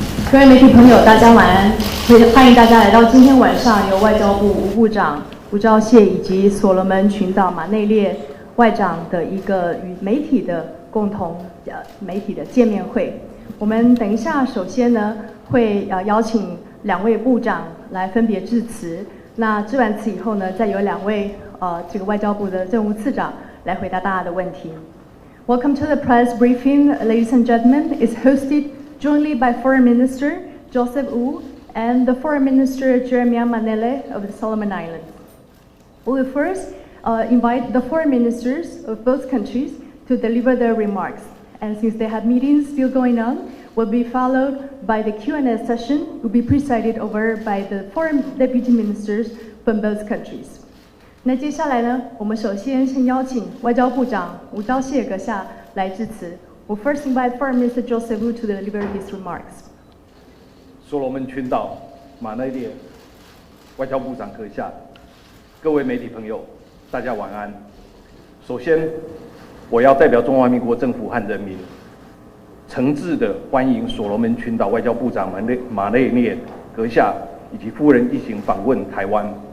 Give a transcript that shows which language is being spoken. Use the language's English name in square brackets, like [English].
[Chinese] 各位媒体朋友，大家晚安！欢迎大家来到今天晚上由外交部吴部长吴釗燮以及所罗门群岛马内列外长的一个与媒体的共同媒体的见面会。我们等一下首先呢会邀请两位部长来分别致辞。那致完词以后呢，再由两位这个外交部的政务次长来回答大家的问题。 [English] Welcome to the press briefing, ladies and gentlemen. It's hosted jointly by Foreign Minister Joseph Wu and the Foreign Minister Jeremiah Manele of the Solomon Islands. We will first invite the foreign ministers of both countries to deliver their remarks. And since they have meetings still going on, will be followed by the Q&A session, will be presided over by the foreign deputy ministers from both countries. [Chinese] 那接下来呢，我们首先邀请外交部长吴釗燮阁下来致辞。 [English] We'll first invite Foreign Minister Joseph Wu to deliver his remarks. [Chinese] 所罗门群岛马内列外交部长阁下，各位媒体朋友，大家晚安。首先，我要代表中华民国政府和人民，诚挚地欢迎所罗门群岛外交部长马内列阁下以及夫人一行访问台湾。